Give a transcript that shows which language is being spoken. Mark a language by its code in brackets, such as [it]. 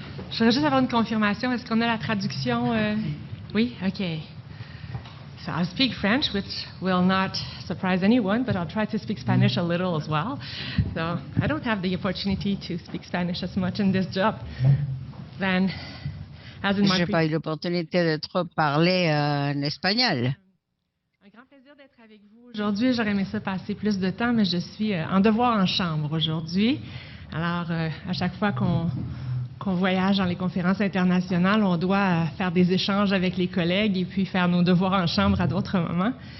[fr] Je voudrais juste avoir une confirmation. Est-ce qu'on a la traduction? Oui? OK. [en] So I'll speak French, which will not surprise anyone, but I'll try to speak Spanish a little as well. So I don't have the opportunity to speak Spanish as much in this job than as in [fr] Je [en] my [fr] n'ai pas eu l'opportunité de trop parler en espagnol. Un grand plaisir d'être avec vous aujourd'hui. J'aurais aimé ça passer plus de temps, mais je suis en devoir en chambre aujourd'hui. Alors, à chaque fois qu'on voyage dans les conférences internationales, on doit faire des échanges avec les collègues et puis faire nos devoirs en chambre à d'autres moments.